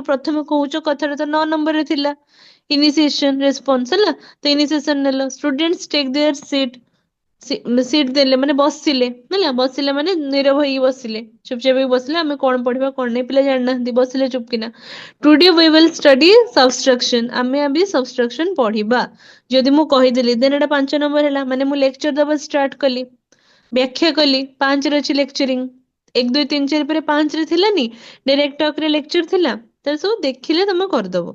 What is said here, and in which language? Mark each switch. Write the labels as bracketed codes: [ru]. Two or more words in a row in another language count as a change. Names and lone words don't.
[or] ପ୍ରଥମେ କହୁଛ, କଥାଟା ତ 9 ନମ୍ବରରେ ଥିଲା, ଇନିସିଏସନ ରେସ୍ପନ୍ସ ହେଲା। ତ ଇନିସିଏସନ ନେଲ। [en] students take their seat, [or] ସିଟ୍ ଦେଲେ ମାନେ ବସିଲେ ହେଲା। ବସିଲେ ମାନେ ନୀରବ ହେଇକି ବସିଲେ, ଚୁପଚାପ ହେଇକି ବସିଲେ। ଆମେ କଣ ପଢିବା କଣ ନାହିଁ ପିଲା ଜାଣିନାହାନ୍ତି, ବସିଲେ ଚୁପକିନା। [en] today we will study subtraction, [or] ଆମେ ଆଜି ସବଷ୍ଟ୍ରାକ୍ସନ ପଢିବା। ଯଦି ମୁଁ କହିଦେଲି, ଦେନ୍ ଏଟା 5 ନମ୍ବର ହେଲା, ମାନେ ମୁଁ ଲେକ୍ଚର ଦବା ଷ୍ଟାର୍ଟ କଲି, ବ୍ୟାଖ୍ୟା କଲି। 5 ରେ ଅଛି ଲେକ୍ଚରିଂ। 1 2 3 4 ପରେ 5 ରେ ଥିଲାନି, [en] direct talk [or] ରେ ଲେକ୍ଚର ଥିଲା। ତାର ସବୁ ଦେଖିଲେ ତମେ କରିଦବ।